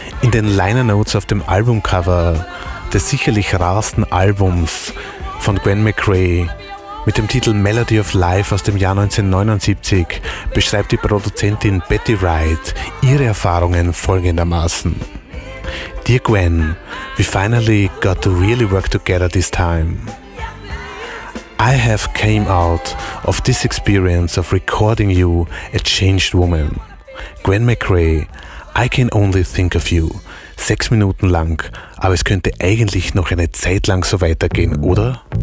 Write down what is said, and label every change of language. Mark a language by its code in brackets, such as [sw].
[de] In den Liner Notes auf dem Albumcover des sicherlich rarsten Albums von Gwen McRae mit dem Titel Melody of Life aus dem Jahr 1979 beschreibt die Produzentin Betty Wright ihre Erfahrungen folgendermaßen. [en] Dear Gwen, we finally got to really work together this time. I have came out of this experience of recording you a changed woman. Gwen McRae, I can only think of you. [de] 6 Minuten lang, aber es könnte eigentlich noch eine Zeit lang so weitergehen, oder?